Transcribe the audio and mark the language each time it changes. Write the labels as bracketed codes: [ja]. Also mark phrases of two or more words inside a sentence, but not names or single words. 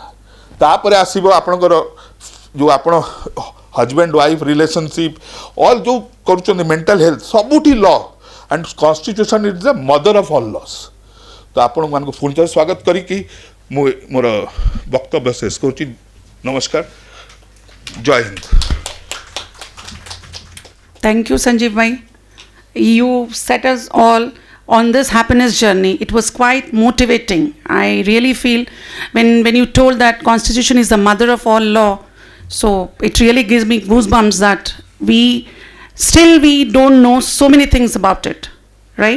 [or] ତାପରେ ଆସିବ ଆପଣଙ୍କର ଯେଉଁ ଆପଣ [en] husband wife relationship all [or] ଯେଉଁ କରୁଛନ୍ତି, [en] mental health, ସବୁଠି law and constitution is the mother of all laws. [or] ତ ଆପଣମାନଙ୍କୁ ପୁଣି ଥରେ ସ୍ୱାଗତ କରିକି ମୁଁ ମୋର ବକ୍ତବ୍ୟ ଶେଷ କରୁଛି। ନମସ୍କାର, ଜୟ ହିନ୍ଦ। [en] Thank you, Sanjeev bhai. You set us all on this happiness journey. It was quite motivating. I really feel when you told that Constitution is the mother of all law, so it really gives me goosebumps that we don't know so many things about it, right?